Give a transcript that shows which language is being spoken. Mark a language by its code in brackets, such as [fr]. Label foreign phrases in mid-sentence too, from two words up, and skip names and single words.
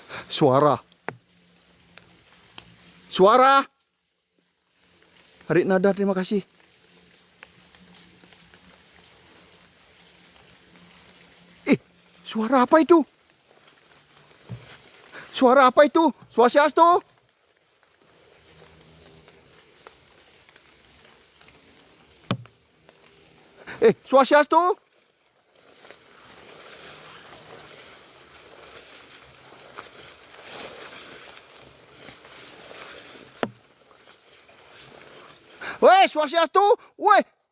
[id] Suara. Suara. Harik Nada, terima kasih. Suara apa itu? Suara apa itu? Swastiastu. Swastiastu. Weh, Swastiastu. Weh.